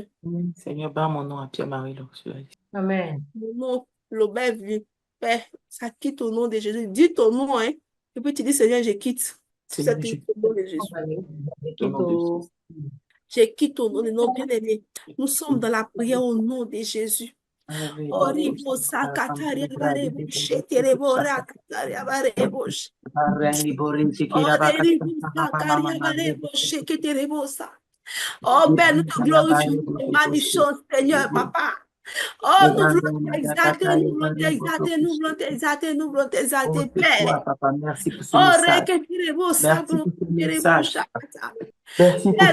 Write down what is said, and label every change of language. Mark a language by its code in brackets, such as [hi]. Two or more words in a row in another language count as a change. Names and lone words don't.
[fr] Seigneur, barre mon nom à Pierre-Marie là, sur la liste. Amen. Mon nom, l'Aubert vit. Père, ça quitte au nom de Jésus. Dis ton nom, hein. Et puis tu dis, Seigneur, je quitte Seigneur, cette je liste au nom de Jésus. au nom de Jésus. Je quitte au nom de nos bien-aimés. Nous sommes dans la prière au nom de Jésus. Oribo sakataria barebo sheterebo rakataria barebo. Oribo sakaria barebo sheterebo sa. Oh, Père, nous te glorifions, nous te magnifions, Seigneur, Papa. Oh, nous voulons t'exalter, nous voulons t'exalter, nous voulons t'exalter, nous voulons t'exalter, Père. Papa, merci pour ce Oh, message. reketirebo Merci sabro, pour ce ketirebo message. shakata. Merci pour Père,